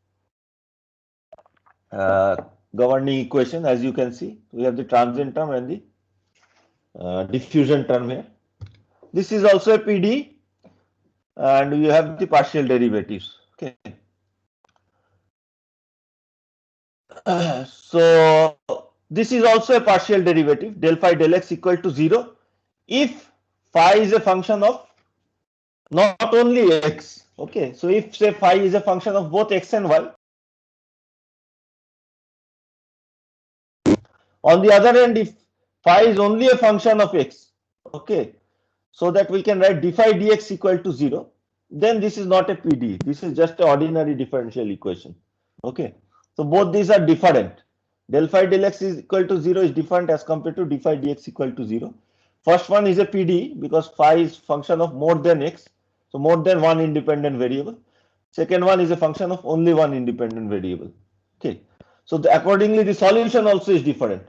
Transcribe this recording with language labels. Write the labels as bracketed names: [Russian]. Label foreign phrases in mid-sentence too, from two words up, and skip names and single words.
[English] Governing equation, as you can see, we have the transient term and the diffusion term here. This is also a PD, and we have the partial derivatives. Okay. So this is also a partial derivative, del phi del x equal to 0 if phi is a function of not only x. Okay, so if say phi is a function of both x and y. On the other hand, if phi is only a function of x, okay, so that we can write d phi dx equal to 0, then this is not a PD. This is just an ordinary differential equation. Okay, so both these are different. Del phi del x is equal to 0 is different as compared to d phi dx equal to 0. First one is a PD because phi is function of more than x, so more than one independent variable. Second one is a function of only one independent variable. Okay, so accordingly the solution also is different.